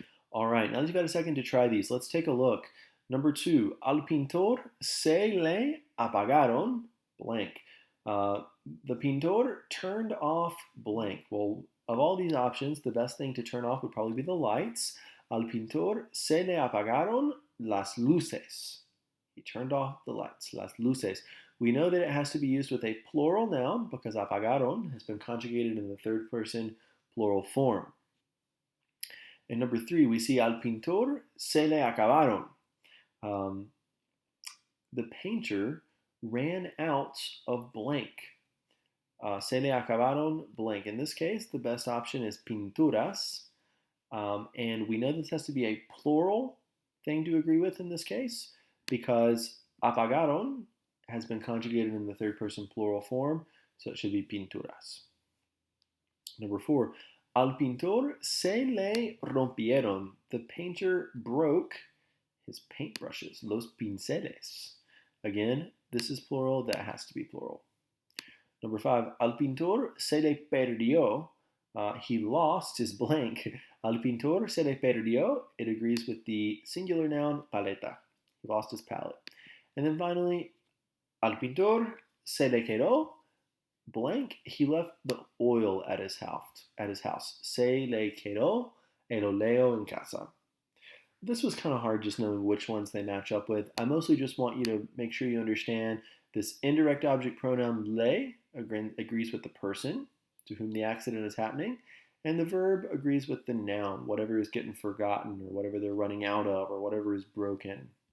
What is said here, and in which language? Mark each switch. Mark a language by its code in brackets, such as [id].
[en] All right, now that you've got a second to try these, let's take a look. Number 2, al pintor se le apagaron blank. The pintor turned off blank. Well, of all these options, the best thing to turn off would probably be the lights. [es] Al pintor se le apagaron las luces. [en] He turned off the lights, las luces. We know that it has to be used with a plural noun because apagaron has been conjugated in the third person plural form. In number 3, we see al pintor se le acabaron. The painter ran out of blank. Se le acabaron blank. In this case, the best option is pinturas. And we know this has to be a plural thing to agree with in this case because apagaron has been conjugated in the third person plural form, so it should be pinturas. [es] Number 4, al pintor se le rompieron. [en] The painter broke his paintbrushes, los pinceles. Again, this is plural, that has to be plural. [es] Number 5, al pintor se le perdió. He lost his blank. Al pintor se le perdió. [en] It agrees with the singular noun paleta. He lost his palette. [es] And then finally, al pintor se le quedó blank. [en] He left the oil at his house. [es] Se le quedó el oleo en casa. [en] This was kind of hard just knowing which ones they match up with. I mostly just want you to make sure you understand this indirect object pronoun le agrees with the person to whom the accident is happening, and the verb agrees with the noun, whatever is getting forgotten or whatever they're running out of or whatever is broken.